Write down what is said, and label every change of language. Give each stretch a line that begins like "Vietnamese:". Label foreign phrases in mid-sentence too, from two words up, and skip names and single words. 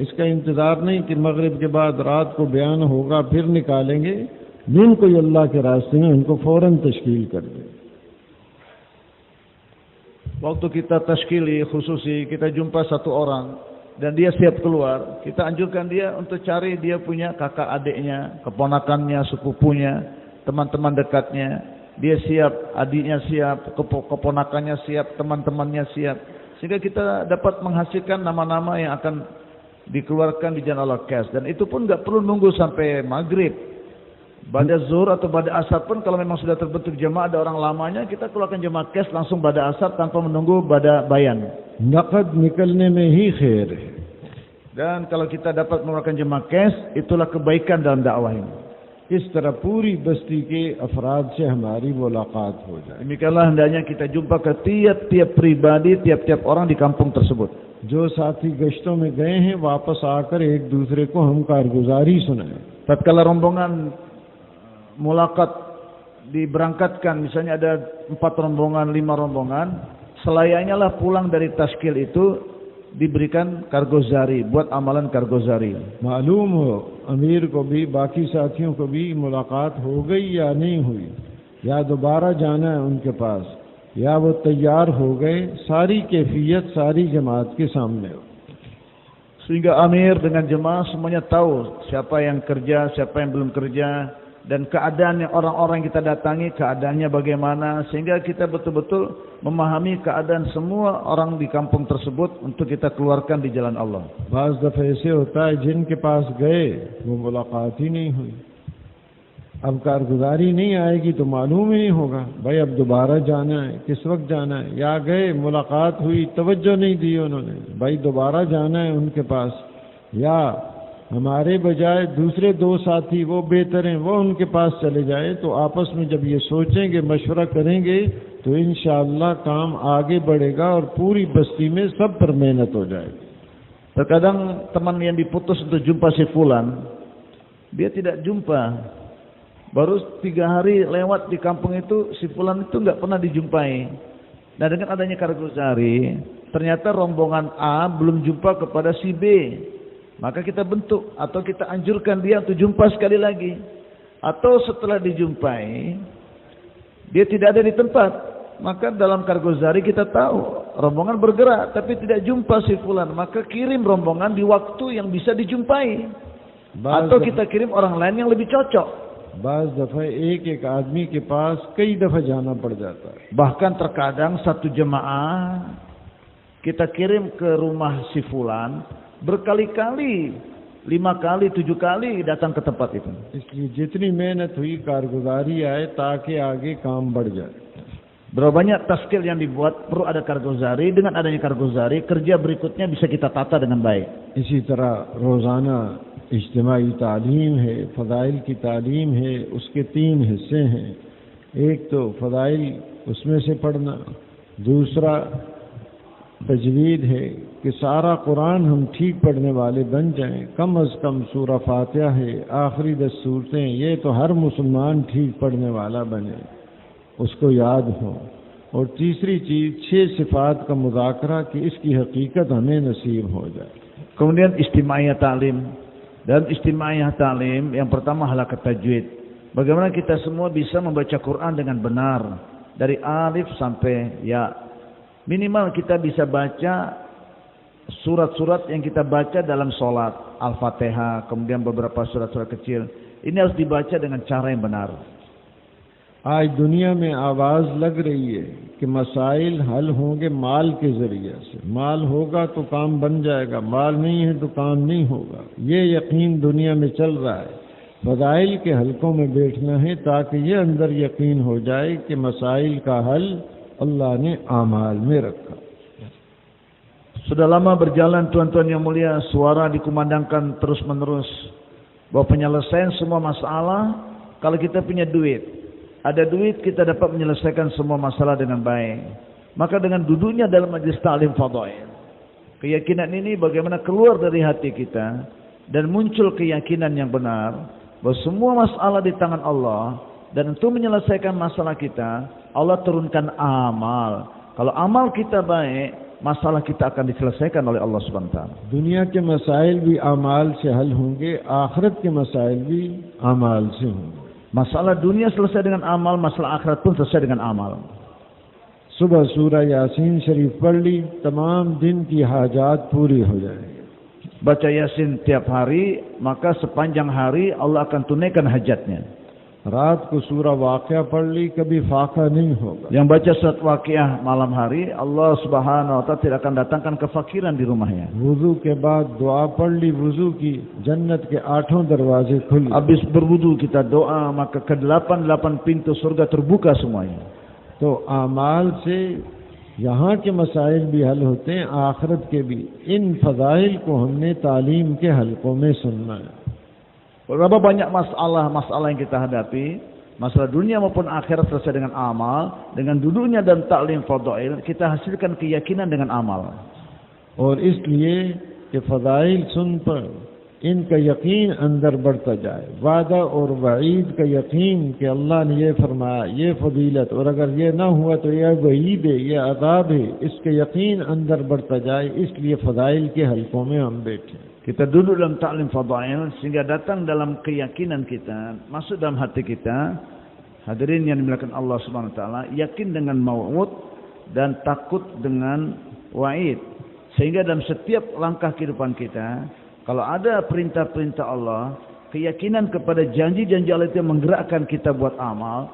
Urdu: اس کا انتظار نہیں کہ مغرب کے بعد رات کو بیان ہوگا پھر نکالیں گے. دن کوئی اللہ کے راستے میں ان کو فوراً تشکیل کر دیں.
Indonesian: Waktu kita
Urdu: تشکیلِ خصوصی,
Indonesian: kita jumpa satu orang dan dia siap keluar, kita anjurkan dia untuk cari dia punya kakak adiknya, keponakannya, sepupunya, teman-teman dekatnya. Dia siap, adiknya siap, keponakannya siap, teman-temannya siap. Sehingga kita dapat menghasilkan nama-nama yang akan dikeluarkan di jalan Allah cash. Dan itu pun nggak perlu nunggu sampai maghrib. Pada zuhur atau pada asar pun kalau memang sudah terbentuk jemaah ada orang lamanya, kita keluarkan jemaah cash langsung pada asar tanpa menunggu pada bayan.
Urdu: نقد نکلنے میں ہی خیر ہے.
Indonesian: Dan kalau kita dapat mengeluarkan jemaah cash, itulah kebaikan dalam dakwah ini.
Urdu: اس طرح پوری بستی کے افراد سے ہماری ملاقات ہو جائے.
Indonesian: Demikianlah hendaknya kita jumpa ke tiap-tiap pribadi, tiap-tiap orang di kampung tersebut.
Urdu: جو ساتھی گشتوں میں گئے ہیں واپس آ کر ایک دوسرے کو ہم کارگزاری سنائیں.
Indonesian: Tatkala rombongan mulakat diberangkatkan, misalnya ada 4 rombongan, 5 rombongan, selayaknya lah pulang dari tashkil itu diberikan kargozari, buat amalan kargozari.
Urdu: معلوم ہو امیر کو بھی باقی ساتھیوں کو بھی ملاقات ہو گئی یا نہیں ہوئی، یا دوبارہ جانا ہے ان کے پاس، یا وہ تیار ہو گئے، ساری کیفیت ساری جماعت کے سامنے ہو.
Indonesian: Sehingga amir dengan jemaah semuanya tahu siapa yang kerja, siapa yang belum kerja, dan keadaannya orang-orang yang kita datangi, keadaannya bagaimana, sehingga kita betul-betul memahami keadaan semua orang di kampung tersebut untuk kita keluarkan di jalan Allah.
Urdu: بعض دفعے ایسے ہوتا ہے جن کے پاس گئے وہ ملاقات ہی نہیں ہوئی، اب کارگزاری نہیں آئے گی تو معلوم ہی نہیں ہوگا بھائی اب دوبارہ جانا ہے، کس وقت جانا ہے، یا گئے ملاقات ہوئی توجہ نہیں دی انہوں نے، بھائی دوبارہ جانا ہے ان کے پاس، یا ہمارے بجائے دوسرے 2 ساتھی وہ بہتر ہیں وہ ان کے پاس چلے جائے. تو آپس میں جب یہ سوچیں گے، مشورہ کریں گے تو ان شاء اللہ کام آگے بڑھے گا اور پوری بستی میں سب پر محنت ہو جائے گی.
Indonesian: Terkadang teman yang diputus untuk jumpa si fulan, dia tidak jumpa. Baru 3 hari lewat di kampung itu, si fulan itu nggak pernah dijumpai. Nah dengan adanya kargozari, ternyata rombongan A belum jumpa kepada si B. Maka kita bentuk atau kita anjurkan dia untuk jumpa sekali lagi. Atau setelah dijumpai, dia tidak ada di tempat. Maka dalam kargozari kita tahu, rombongan bergerak tapi tidak jumpa si fulan. Maka kirim rombongan di waktu yang bisa dijumpai. Atau kita kirim orang lain yang lebih cocok.
Urdu: بعض دفعہ ایک آدمی کے پاس کئی دفعہ جانا پڑ جاتا ہے.
Indonesian: Bahkan terkadang satu jemaah kita kirim ke rumah si fulan berkali-kali 5 kali, 7 kali datang ke tempat itu.
Urdu: اس لیے جتنی محنت ہوئی کارگزاری آئے تاکہ آگے کام بڑھ جائے.
Indonesian: Berapa banyak taskil yang dibuat, perlu ada kargozari. Dengan adanya kargozari, kerja berikutnya bisa kita tata dengan baik.
Urdu: اسی طرح روزانہ اجتماعی تعلیم ہے، فضائل کی تعلیم ہے، اس کے 3 حصے ہیں. ایک تو فضائل اس میں سے پڑھنا، دوسرا تجوید ہے کہ سارا قرآن ہم ٹھیک پڑھنے والے بن جائیں. کم از کم سورہ فاتحہ ہے، آخری 10 سورتیں، یہ تو ہر مسلمان ٹھیک پڑھنے والا بنے، اس کو یاد ہو. اور تیسری چیز 6 صفات کا مذاکرہ کہ اس کی حقیقت ہمیں نصیب ہو جائے.
Indonesian: Kemudian istimaiyah ta'lim. Dalam istimaiyah ta'lim yang pertama halakat tajwid. Bagaimana kita semua bisa membaca Quran dengan benar dari alif sampai ya. Minimal kita bisa baca surat-surat yang kita baca dalam sholat, Al-Fatihah, kemudian beberapa surat-surat kecil. Ini harus dibaca dengan cara yang benar.
Urdu: آج دنیا میں آواز لگ رہی ہے کہ مسائل حل ہوں گے مال کے ذریعے سے. مال ہوگا تو کام بن جائے گا، مال نہیں ہے تو کام نہیں ہوگا. یہ یقین دنیا میں چل رہا ہے۔ فضائل کے حلقوں میں بیٹھنا ہے تاکہ یہ اندر یقین ہو جائے کہ مسائل کا حل اللہ نے اعمال میں رکھا.
Indonesian: Sudah lama berjalan tuan-tuan yang mulia, suara dikumandangkan terus-menerus bahwa penyelesaian semua masalah kalau kita punya duit. Ada duit kita dapat menyelesaikan semua masalah dengan baik. Maka dengan duduknya dalam majlis ta'lim fadail, keyakinan ini bagaimana keluar dari hati kita dan muncul keyakinan yang benar bahwa semua masalah di tangan Allah, dan untuk menyelesaikan masalah kita Allah turunkan amal. Kalau amal kita baik, masalah kita akan diselesaikan oleh Allah
Arabic: سبحانه وتعالى.
Urdu: دنیا کے مسائل بھی اعمال سے حل ہوں گے، آخرت کے مسائل بھی اعمال سے ہوں گے.
Indonesian: Masalah dunia selesai dengan amal, masalah akhirat pun selesai dengan amal.
Urdu: صبح سورہ یٰسین شریف پڑھ لی، تمام دن کی حاجات پوری ہو جائے گی.
Indonesian: Baca Yasin tiap hari, maka sepanjang hari Allah akan tunaikan hajatnya.
Urdu: رات کو سورہ واقعہ پڑھ لی، کبھی فاقہ نہیں ہوگا.
Indonesian: Yang baca surat Waqiah malam hari, Allah
Arabic: سبحانه وتعالى
Indonesian: tidak akan datangkan kefakiran di rumahnya.
Urdu: وضو کے بعد دعا پڑھ لی، وضو کی جنت کے 8 دروازے کھلے.
Indonesian: Habis berwudu kita doa, maka ke-8 pintu surga terbuka semuanya.
Urdu: تو اعمال سے یہاں کے مسائل بھی حل ہوتے ہیں، آخرت کے بھی. ان فضائل کو ہم نے تعلیم کے حلقوں میں سننا ہے.
Indonesian: Berapa banyak masalah yang kita hadapi, masalah dunia maupun akhirat selesai dengan amal. Dengan duduknya dan ta'lim fadail, kita hasilkan keyakinan dengan amal.
Urdu: اور اس لیے کہ فضائل سن پر ان کا یقین اندر بڑھتا جائے. وعدہ اور وعید کا یقین کہ اللہ نے یہ فرمایا، یہ فضیلت، اور اگر یہ نہ ہوا تو یہ وعید ہے، یہ عذاب ہے، اس کا یقین اندر بڑھتا جائے. اس لیے فضائل کے حلقوں میں ہم بیٹھے.
Indonesian: Kita duduk dalam ta'lim fadail sehingga datang dalam keyakinan kita, masuk dalam hati kita. Hadirin yang dimuliakan Allah
Arabic: سبحانه وتعالى,
Indonesian: yakin dengan maut dan takut dengan wa'id. Sehingga dalam setiap langkah kehidupan kita, kalau ada perintah-perintah Allah, keyakinan kepada janji-janji Allah itu menggerakkan kita buat amal.